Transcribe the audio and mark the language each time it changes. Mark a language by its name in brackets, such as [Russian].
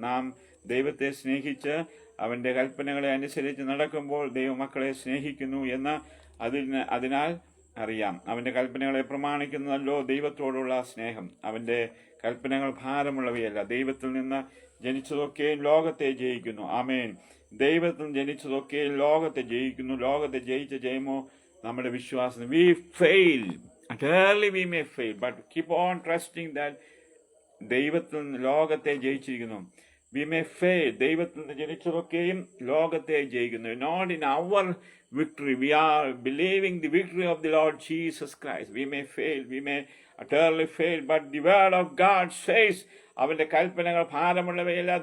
[Malayalam] നാം ദൈവത്തെ സ്നേഹിച്ച് അവൻ്റെ കൽപ്പനകളെ അനുസരിച്ച് നടക്കുമ്പോൾ ദൈവമക്കളെ സ്നേഹിക്കുന്നു എന്ന് അതിനാൽ അറിയാം. അവൻ്റെ കൽപ്പനകളെ പ്രമാണിക്കുന്നതല്ലോ ദൈവത്തോടുള്ള സ്നേഹം. അവൻ്റെ കൽപ്പനകൾ ഭാരമുള്ളവയല്ല. ദൈവത്തിൽ നിന്ന് ജനിച്ചതൊക്കെയും ലോകത്തെ ജയിക്കുന്നു. ആമേൻ. ദൈവത്തിൽ ജനിച്ചതൊക്കെയും ലോകത്തെ ജയിക്കുന്നു. ലോകത്തെ ജയിച്ച ജയമോ നമ്മുടെ വിശ്വാസം. [English] We fail. Utterly we may fail, but keep on trusting that [Malayalam] ദൈവത്തിൽ നിന്ന് ലോകത്തെ ജയിച്ചിരിക്കുന്നു. [English] We may fail. [Malayalam] ദൈവത്തിൽ നിന്ന് ജനിച്ചതൊക്കെയും ലോകത്തെ ജയിക്കുന്നു. [English] Not in our victory. We are believing the victory of the Lord Jesus Christ. We may fail. We may utterly fail. But the word of God says, [Malayalam] അവൻ്റെ കൽപ്പനകൾ ഭാരമുള്ളവയല്ല.